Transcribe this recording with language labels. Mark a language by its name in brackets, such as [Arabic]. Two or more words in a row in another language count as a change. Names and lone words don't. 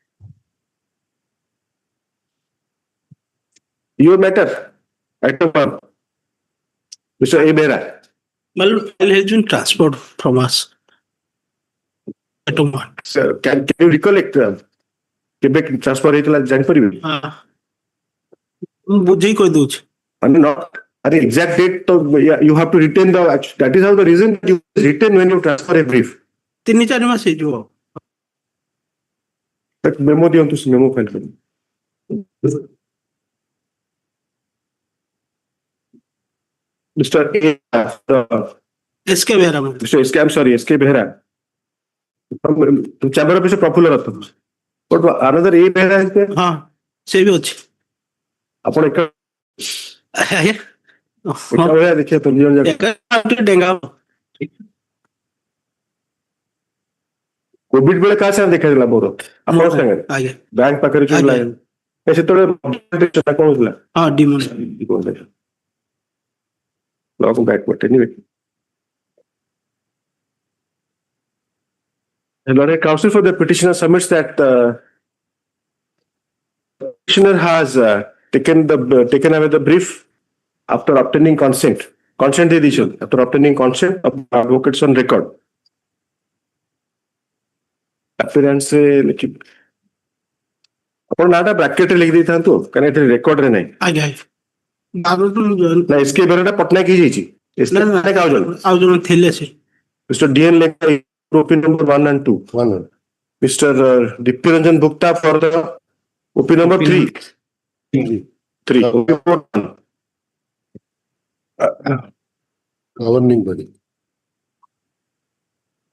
[English] Your matter, item 1. Mr. A. Behra. My lord, file has been transferred from us. Item 1. Sir, can you recollect? Quebec transfer [Odia] ହେଇଥିଲା ଜାଣିପାରିବେ? ବୁଝେଇ କହିଦଉଛି. [English] Not exact date. So you have to retain the. That is how the reason you retain when you transfer a brief. [Odia] 3-4 ମାସ ହେଇଯିବ. [English] But memo [Odia] ଦିଅନ୍ତୁ ସେ [English] memo file [Odia] କରିବି. Mr. A. SK ବେହେରା. [English] Mr. SK, I'm sorry, SK Behra. Chamber of Mr. Popular Author. But another A. Behra is there. [Odia] ହଁ ସେ ବି ଅଛି. ଆପଣ ଏକା ଆଜ୍ଞା. ଭଳିଆ ଦେଖିବା ତ ନିଜ ଯାକ ଟିକେ ଡେଙ୍ଗା ହବ. କୋଭିଡ ବେଳେ କାହା ସାଙ୍ଗେ ଦେଖାଥିଲା ମୋର ଆପଣଙ୍କ ସାଙ୍ଗରେ ଆଜ୍ଞା. ବ୍ୟାଙ୍କ ପାଖରେ ଯୋଉ ଲାଇନ ସେତେବେଳେ କଣ ହଉଥିଲା ହଁ ଡିମୋନ୍. [English] look back but anyway. The Lord Counsel for the petitioner submits that the petitioner has taken away the brief after obtaining consent. Consent edition after obtaining consent of advocates on record. [Odia] Appearance ଆପଣ ନାଁଟା ବ୍ରାକେଟରେ ଲେଖି ଦେଇଥାନ୍ତୁ କାରଣ ଏଥିରେ ରେକର୍ଡରେ ନାହିଁ. ଆଜ୍ଞା. ନା ଏସ୍କେ ବେହେରା ପଟ୍ଟନାୟକ ହେଇଯାଇଛି. ଆଉ ଜଣେ ଥିଲେ ସେ. [English] Mr. DN Lekha, OP number 1 and 2. 1. Mr. Dipti Ranjan Bhukta for the OP number 3. 3. OP number 1. Governing body.